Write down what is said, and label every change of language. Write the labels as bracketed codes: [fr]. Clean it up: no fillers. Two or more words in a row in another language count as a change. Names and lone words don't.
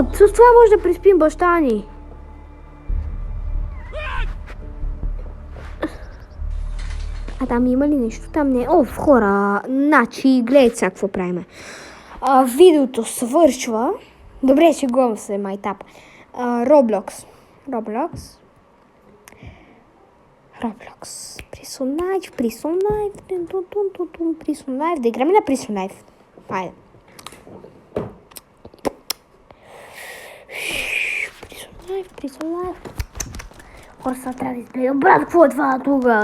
[bg] С това може да приспим баща ни. А там има ли нещо? Там не. Хора. Значи, гледайте сега какво правим. Видеото свършва. Добре, ще го се майтап. Roblox. Prison Knife. Да играме на Prison Knife. Хайде. Prison Knife. Хора, сега трябва да изгледам. Брат, какво е това тук?